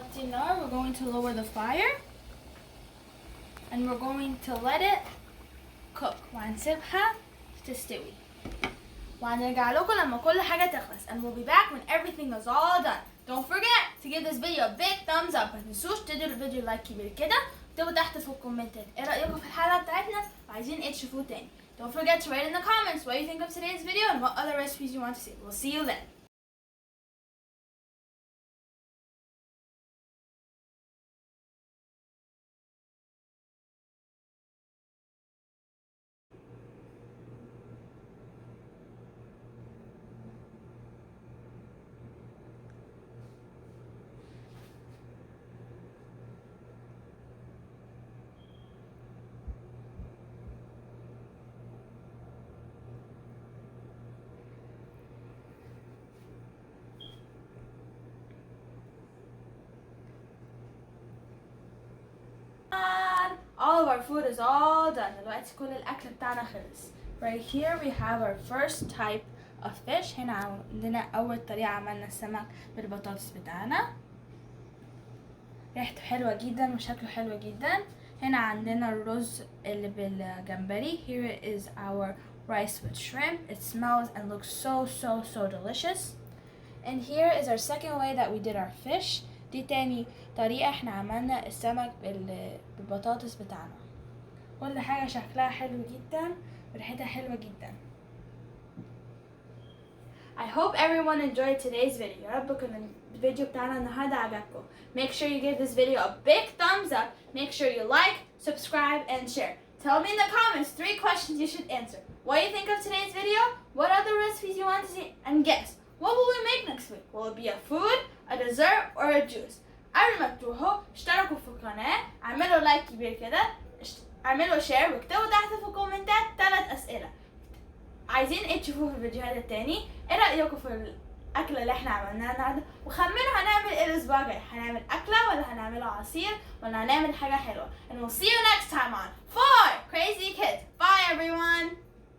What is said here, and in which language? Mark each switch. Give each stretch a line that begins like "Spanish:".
English: Now we're going to lower the fire and we're going to let it cook.
Arabic: وهنسيبها تستوي. وهنرجع لكم لما كل حاجة تخلص.
English: And we'll be back when everything is all done. Don't forget to give this video a big thumbs up.
Arabic: ما تنسوش تدوا الفيديو لايك كبير كده. اكتبوا تحت في الكومنتات ايه رأيكم في الحلقة بتاعتنا وعايزين ايه تشوفوه تاني.
English: Don't forget to write in the comments what you think of today's video and what other recipes you want to see. We'll see you then. All of our food is all done.
Arabic: دلوقتي كل الأكل بتاعنا خلص.
English: Right here we have our first type of fish.
Arabic: هنا عندنا أول طريقة عملنا السمك بالبطاطس بتاعنا. ريحته حلوة جدا وشكله حلو جدا. هنا عندنا الرز اللي بالجمبري.
English: Here is our rice with shrimp. It smells and looks so delicious. And here is our second way that we did our fish.
Arabic: دي تاني طريقة احنا عملنا السمك بالبطاطس بتاعنا. كل حاجة شكلها حلو جدا وريحتها حلوة جدا.
English: I hope everyone enjoyed today's video.
Arabic: يا رب يكون الفيديو بتاعنا النهاردة عجبكم.
English: Make sure you give this video a big thumbs up. Make sure you like, subscribe, and share. Tell me in the comments 3 questions you should answer. What do you think of today's video? What other recipes you want to see? And guess, what will we make next week? Will it be a food, a dessert, or a juice?
Arabic: قبل ما تروحوا اشتركوا في القناة، اعملوا لايك كبير كده، اعملوا شير، واكتبوا تحت في الكومنتات 3 أسئلة عايزين ايه تشوفوه في الفيديوهات التاني. ايه رأيكم في الأكلة اللي احنا عملناها النهارده؟ وخمنوا هنعمل ايه الأسبوع الجاي. هنعمل أكلة ولا هنعمله عصير ولا هنعمل حاجة حلوة.
English: And we'll see you next time on 4 Crazy Kids. Bye everyone!